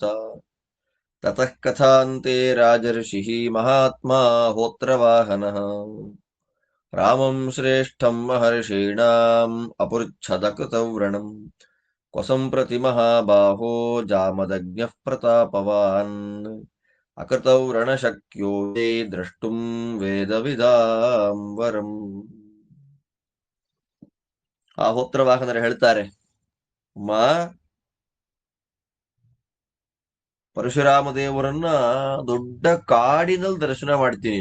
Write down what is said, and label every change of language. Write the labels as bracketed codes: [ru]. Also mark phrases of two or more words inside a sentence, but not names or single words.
[sa] ತತಃ ಕಥಾಂತೆ ರಾಜರ್ಷಿಃ ಮಹಾತ್ಮಾ ಹೋತ್ರವಾಹನಃ ರಾಮಂ ಶ್ರೇಷ್ಠಂ ಮಹರ್ಷೀಣಾಂ ಅಪೃಚ್ಛದಕೃತವ್ರಣಂ ಕ್ವ ಸಂಪ್ರತಿ ಮಹಾಬಾಹೋ ಜಾಮದಗ್ನ್ಯಃ ಪ್ರತಾಪವಾನ್ ಅಕೃತೌ ರಣಶಕ್ಯೋ ತೇ ದ್ರಷ್ಟುಂ ವೇದವಿದಾಂ ವರಂ. [kn] ಆ ಹೋತ್ರವಾಹನರು ಹೇಳ್ತಾರೆ, ಪರಶುರಾಮ ದೇವರನ್ನ ದೊಡ್ಡ ಕಾಡಿನಲ್ಲಿ ದರ್ಶನ ಮಾಡ್ತೀನಿ.